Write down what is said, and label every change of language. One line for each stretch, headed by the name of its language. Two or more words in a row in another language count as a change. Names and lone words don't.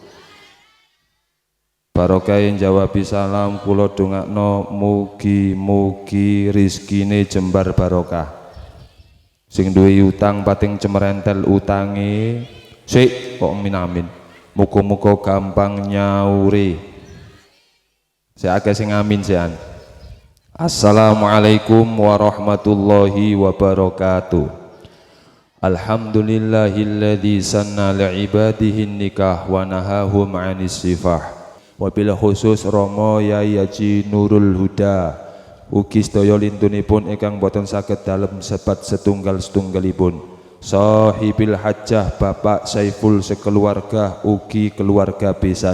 Javanese: Barokah yang jawab salam kula dongakno mugi-mugi rizkine jembar barokah. Sing duwe utang pating cemerentel utange sik kok amin. Muga-muga gampang nyauri. Sik akeh sing amin sean.
Arabic: السلام عليكم ورحمة الله وبركاته. الحمد لله الذي سن لعباده النكاح ونهاهم عن السفاح.
Javanese: Wabil khusus Rama Yai Haji Nurul Huda ugi sedaya lintunipun ingkang boten saged dalem sebat setunggal-setunggalipun
Arabic: صاحب الحاجة
Javanese: Bapak Saiful sekeluarga ugi keluarga besan.